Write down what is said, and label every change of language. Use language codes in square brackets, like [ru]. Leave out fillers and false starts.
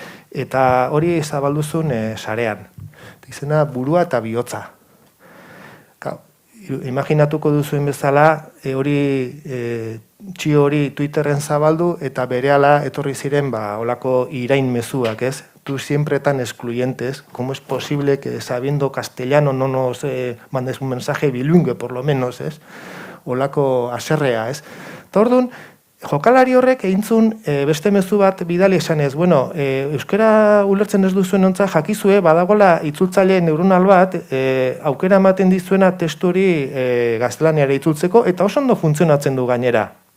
[eu] Eta hori zabalduzun sarean. Izena burua eta bihotza. Imaginatuko duzuen bezala, txio hori Twitterren zabaldu eta berehala etorri ziren olako irain mezuak, ez? [es] Tú siempre tan excluyentes, ¿cómo es posible que sabiendo castellano no nos mandes un mensaje bilingüe, por lo menos, ez? [eu] Olako aserrea, ez? Eta orduan, jokalari horrek eintzun beste mezu bat bidali esanez, bueno, euskara ulertzen ez duzuen ontza jakizue, badagola itzultzaile neuronal bat, aukera ematen dizuena testu hori gaztelaniara itzultzeko, eta oso ondo funtzionatzen du gainera.